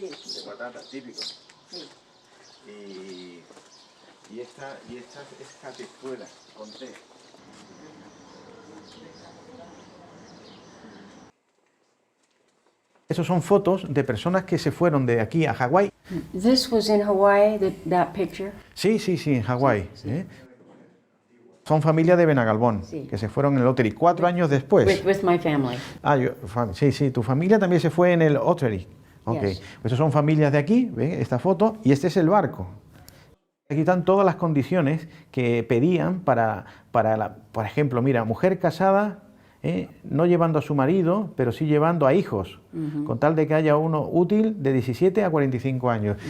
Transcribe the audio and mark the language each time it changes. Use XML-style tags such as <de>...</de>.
<es>de patatas, típico. Sí. Y esta es catezuela con té. Esos son fotos de personas que se fueron de aquí a Hawái.</es> <en>This was in Hawaii, that picture?</en> <es>Sí, en Hawái. Son familia de Benagalbón, que se fueron en el Ottery 4 años después.</es> <en>With my family.</en> <es>Sí, tu familia también se fue en el Ottery.</es> <en>Ok, Yes.</en> <es>Pues son familias de aquí, ¿ven? Esta foto, y este es el barco. Aquí están todas las condiciones que pedían para por ejemplo, mira, mujer casada, no llevando a su marido, pero sí llevando a hijos, con tal de que haya uno útil de 17 a 45 años.</es>